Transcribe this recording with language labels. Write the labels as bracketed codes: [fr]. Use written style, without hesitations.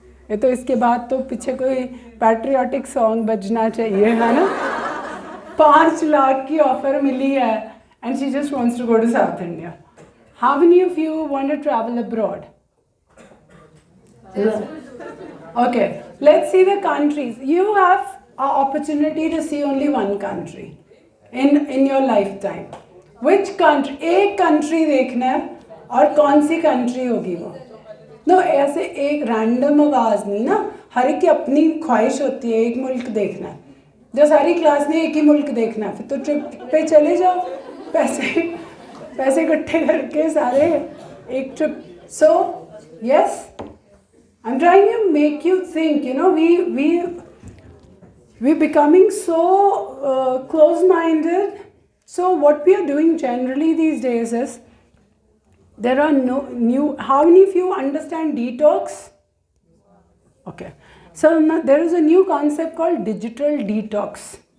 [hi] ये तो इसके बाद तो पीछे कोई पैट्रियोटिक सॉन्ग बजना चाहिए, है ना? 5 लाख की ऑफर मिली है [en] And she just wants to go to south India. How many of you want to travel abroad? Okay, let's see the countries. You have an opportunity to see only one country in your lifetime. Which country? [hi] एक country देखना है, और कौन सी country होगी वो? No, ऐसे एक random आवाज़ नहीं ना, हर एक की अपनी ख्वाहिश होती है एक मुल्क देखना है। जो सारी क्लास ने एक ही मुल्क देखना है, फिर तो ट्रिप पे चले जाओ, पैसे इकट्ठे करके सारे एक trip. [en] So yes, I'm trying to make you think. You know, we're becoming so close-minded. So what we are doing generally these days is, there are no new. How many of you understand detox? Okay, so there is a new concept called digital detox.